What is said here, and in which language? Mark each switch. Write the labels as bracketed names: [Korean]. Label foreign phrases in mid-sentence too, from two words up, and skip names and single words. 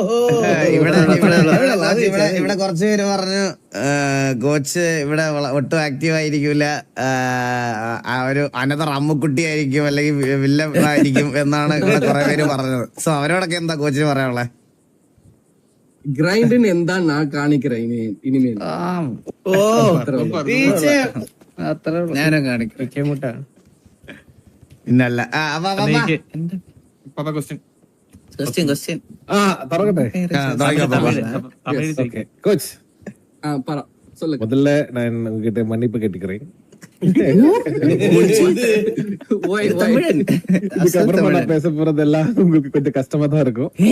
[Malayalam] ഇവിടെ കുറച്ച് പേര് പറഞ്ഞു കോച്ച് ഇവിടെ ഒട്ടും ആക്റ്റീവ് ആയിരിക്കൂല, ഒരു അനന്തർ അമ്മുക്കുട്ടി ആയിരിക്കും അല്ലെങ്കിൽ വില്ലൻ ആയിരിക്കും എന്നാണ് ഇവിടെ കുറെ പേര് പറഞ്ഞത്. സോ അവരോടൊക്കെ എന്താ കോച്ചിന് പറയാനുള്ളത്? ഗ്രൈൻഡിന് എന്താ ഞാൻ കാണിக்கிறேன் ഇനിമേൽ. ഞാനും കാണിക്കും. പിന്നല്ല [Tamil] கோச் പറ, சொல்லுங்க. முதல்ல நான் உங்ககிட்ட மன்னிப்பு கேட்டுக்கிறேன். இதுக்கப்புறமா நான் பேச போறதெல்லாம் உங்களுக்கு கொஞ்சம் கஷ்டமா தான் இருக்கும்.